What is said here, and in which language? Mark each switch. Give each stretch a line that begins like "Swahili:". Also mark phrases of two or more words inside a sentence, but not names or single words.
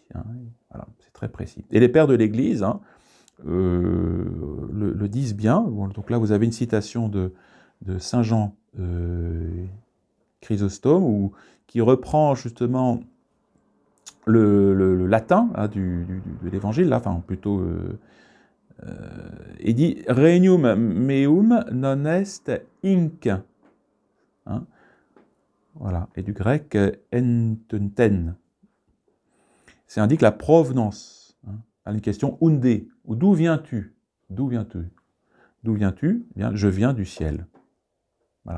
French: Hein, voilà, c'est très précis. Et les pères de l'Église, hein, le disent bien. Donc là, vous avez une citation de Saint Jean Chrysostome, qui reprend justement le latin hein, de l'évangile, là, enfin plutôt, il dit «
Latin: Regnum meum non est hinc
French: hein, ». Voilà, et du grec « ententen ». C'est indique la provenance. Hein, à une question « unde » ou « d'où viens-tu » ? D'où viens-tu ? D'où viens-tu? Eh bien, je viens du ciel. Voilà.